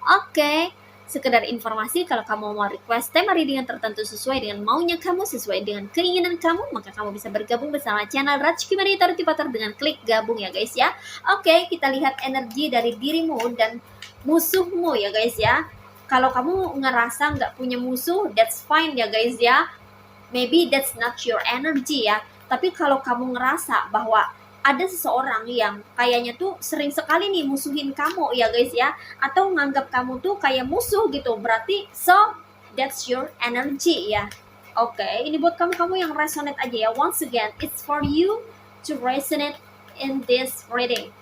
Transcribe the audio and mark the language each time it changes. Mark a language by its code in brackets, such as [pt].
[id] Oke, sekedar informasi, kalau kamu mau request tema readingan tertentu sesuai dengan maunya kamu, sesuai dengan keinginan kamu, maka kamu bisa bergabung bersama channel Rajkumari Tarot Tipator dengan klik gabung ya guys ya. Oke, kita lihat energi dari dirimu dan musuhmu ya guys ya. Kalau kamu ngerasa nggak punya musuh, [en] that's fine [id] ya guys ya. [en] Maybe that's not your energy ya. [id] Tapi kalau kamu ngerasa bahwa ada seseorang yang kayaknya tuh sering sekali nih musuhin kamu ya guys ya, atau nganggap kamu tuh kayak musuh gitu, berarti [en] so that's your energy [id] ya. Oke, ini buat kamu-kamu yang resonate aja ya. [en] Once again, it's for you to resonate in this reading.